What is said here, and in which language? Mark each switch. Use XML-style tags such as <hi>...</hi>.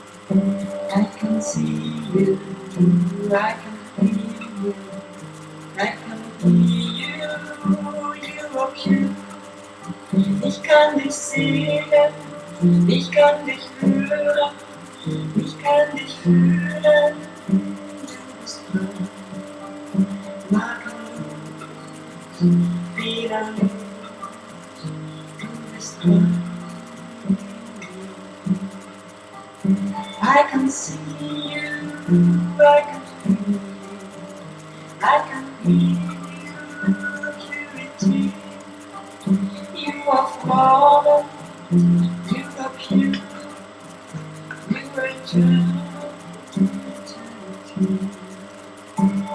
<en>I can see you, I can feel you, I can hear you of you.</en> <de>Ich kann dich sehen, ich kann dich hören, ich kann dich fühlen, du bist rein. Makellos, fehlerlos, du bist rein.</de> <en>I can see you, I can feel you, I can hear you, purity. You are fallen, you are pure, you are eternal, eternity.</en>